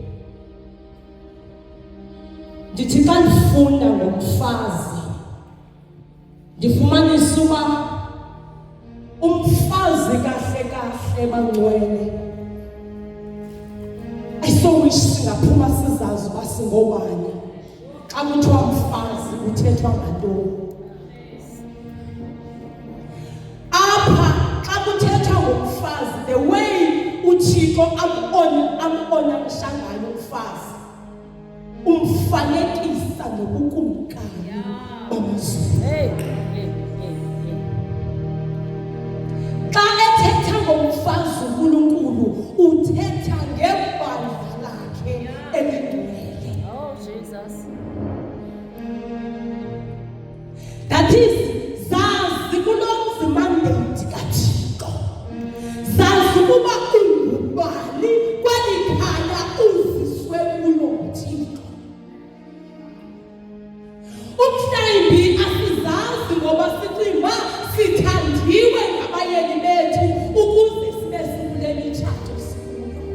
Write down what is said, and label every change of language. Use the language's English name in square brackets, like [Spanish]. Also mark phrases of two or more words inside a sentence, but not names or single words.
[Xhosa] Ndithi xa ndifunda ngomfazi ndifumanisa uba umfazi kahle kahle bangcwele ayisowish singaphuma sizazi uba singobani. Xa kuthiwa mfazi kuthethwa ngantoni? Apha xa kuthethwa ngomfazi, [English] the way [Xhosa] uThixo uThixo ambona ngishangayo umfazi umfanekisa nobukumkani bamazulu. Xa ethetha ngomfazi uNkulunkulu uthetha ngebandla lakhe elingcwele. [English] Oh Jesus. That is, [Xhosa] zazi kulomzi mandate kaThixo. Zazi ukuba ungubani kweli khaya uziswe kulo Thixo. Umhlambi asizazi ngoba sicinga sithandiwe ngabayeni bethu ukuze sibe sikule mitshato sikuyo.